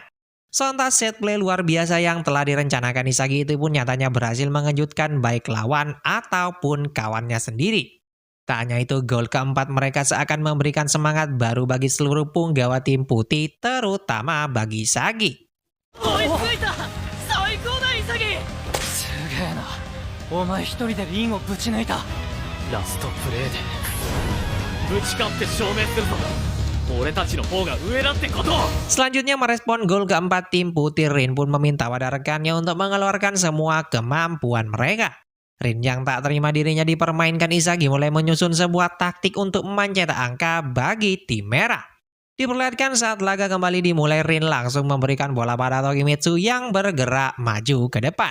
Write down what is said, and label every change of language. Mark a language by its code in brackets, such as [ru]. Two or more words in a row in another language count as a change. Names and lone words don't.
[id] Sontak [en] set play [id] luar biasa yang telah direncanakan Isagi itu pun nyatanya berhasil mengejutkan baik lawan ataupun kawannya sendiri. Tak hanya itu, gol keempat mereka seakan memberikan semangat baru bagi seluruh punggawa tim putih, terutama bagi Isagi. [ja] 追いついた最高だ潔すげえな。お前一人でリンをぶち抜いた。ラストプレーでぶち勝って証明するぞ俺たちの方が上だってことを [id] Selanjutnya merespon gol keempat tim putih, Rin pun meminta pada rekannya untuk mengeluarkan semua kemampuan mereka. Rin yang tak terima dirinya dipermainkan Isagi mulai menyusun sebuah taktik untuk mencetak angka bagi tim merah. Diperlihatkan saat laga kembali dimulai, Rin langsung memberikan bola pada Tokimitsu yang bergerak maju ke depan.